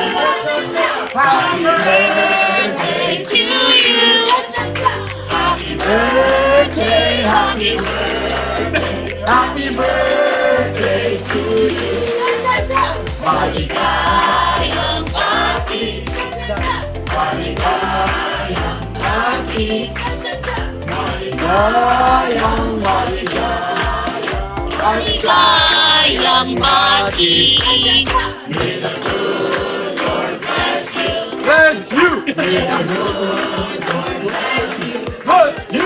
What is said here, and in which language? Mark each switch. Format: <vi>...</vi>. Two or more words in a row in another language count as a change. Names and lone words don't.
<en>Happy birthday to you. Happy birthday, happy birthday, happy birthday to you.</en> <tl>Maligayang pati, maligayang pati, maligayang maligayang pati.</tl> <en>May the good Lord bless you. Bless you! May the good Lord bless you. Bless you!</en>